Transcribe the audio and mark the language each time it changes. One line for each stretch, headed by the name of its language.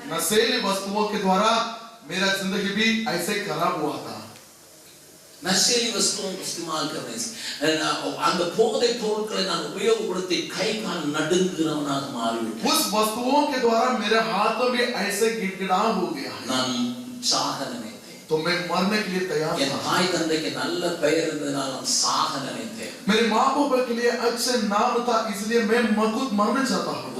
Hindi: नशीली वस्तुओं के द्वारा मेरा जिंदगी भी ऐसे खराब हुआ था। நசேலி வஸ்துவை இஸ்திமால் करने से
Tamil: அந்த போதைப் பொருட்களை நான் உபயோகப்படுத்தி கை கால் நடுங்குறவனாக மாறிவிட்டேன்.
Hindi: उस वस्तुओं के द्वारा मेरे हाथों में ऐसे गिड़गिड़ा हो गया।
Tamil: நான் சாக நினைத்தேன்.
Hindi: तो मैं मरने के लिए तैयार
Tamil: என்
Hindi: था।
Tamil: தாய் தந்தைக்கு நல்ல பெயர் இருந்ததால் நான் சாக நினைத்தேன்.
Hindi: मेरे माँ बाप के लिए अच्छे नाम था इसलिए मैं खुद मरना चाहता हूँ।